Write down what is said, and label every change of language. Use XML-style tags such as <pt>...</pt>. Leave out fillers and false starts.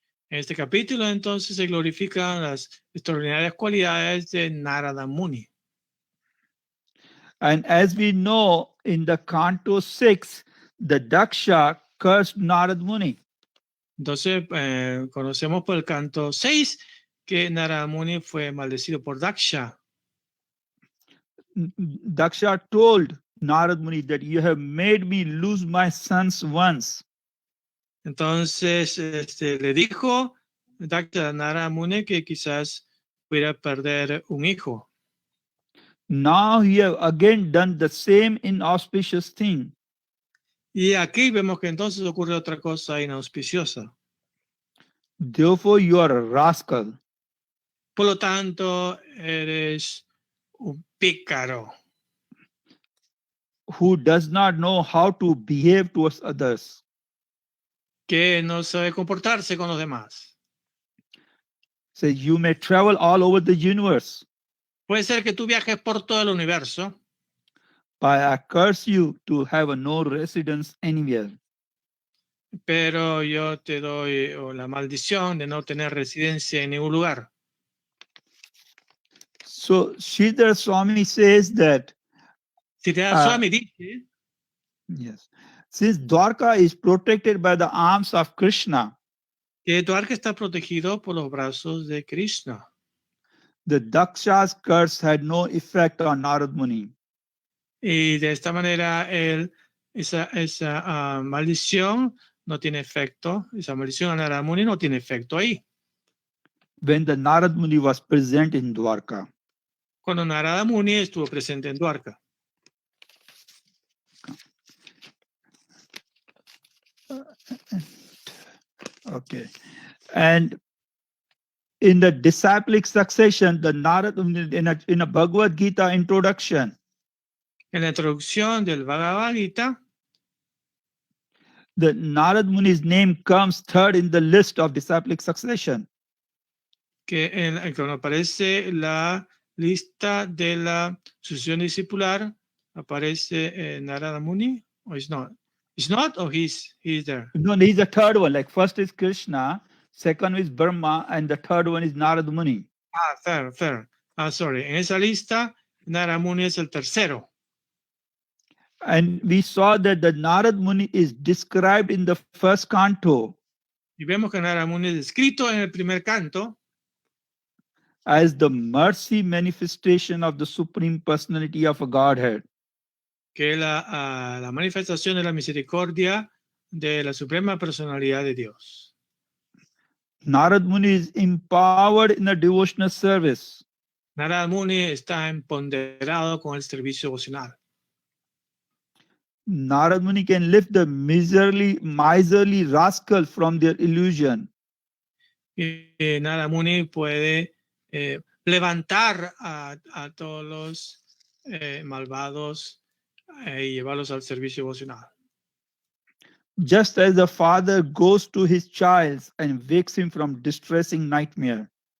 <es>En este capítulo entonces se glorifican las extraordinarias cualidades de Narada Muni.</es> <en>And as we know in the Canto 6, the Daksha cursed Narad Muni.</en> <es>Entonces conocemos por el canto 6 que Narada Muni fue maldecido por Daksha.</es> <en>Daksha told Narad Muni that you have made me lose my sons once.</en> <es>Entonces le dijo Daksha a Narada Muni que quizás pudiera perder un hijo.</es> <en>Now you have again done the same inauspicious thing.</en> <es>Y aquí vemos que entonces ocurre otra cosa inauspiciosa.</es> <en>Therefore you are a rascal.</en> <es>Por lo tanto, eres un pícaro</es> <en>Who does not know how to behave towards others.</en> <es>que no sabe comportarse con los demás.</es> <en>So you may travel all over the universe,</en> <es>Puede ser que tú viajes por todo el universo,</es> <en>but I curse you to have a no residence anywhere.</en> <es>pero yo te doy la maldición de no tener residencia en ningún lugar.</es> <en>So Sridhar Swami says that</en> <es>Sridhar Swami dice</es> <en>yes, since Dwarka is protected by the arms of Krishna,</en> <es>que Dwarka está protegido por los brazos de Krishna.</es> <en>the Daksha's curse had no effect on Narad Muni.</en> <es>Y de esta manera esa maldición no tiene efecto, esa maldición a Narada Muni no tiene efecto ahí.</es> <en>When the Narad Muni was present in Dwarka.</en> <es>Cuando Narada Muni estuvo presente en Dwarka.</es> <en>Okay. And in the disciplic succession, the Narad in a Bhagavad Gita introduction,</en> <es>En la introducción del Bhagavad Gita,</es> <en>the Narad Muni's name comes third in the list of disciplic succession.</en> <es>que cuando aparece la lista de la sucesión discipular, aparece Narada Muni,</es> <en>or it's not? It's not, or he's there? No, he's the third one. Like first is Krishna, second is Brahma, and the third one is Narad Muni. Third. Sorry.</en> <es>En esa lista, Narada Muni es el tercero.</es> <en>And we saw that the Narad Muni is described in the first canto</en> <es>Y vemos que Narada Muni es descrito en el primer canto</es> <en>as the mercy manifestation of the Supreme Personality of a Godhead.</en> <es>que es la manifestación de la misericordia de la Suprema Personalidad de Dios.</es> <en>Narad Muni is empowered in the devotional service.</en> <es>Narada Muni está empoderado con el servicio devocional.</es> <en>Narad Muni can lift the miserly rascal from their illusion.</en> <es>Y Narada Muni puede levantar a todos los malvados y llevarlos al servicio devocional.</es> <en>Just as the father goes to his child and wakes him from distressing nightmare.</en>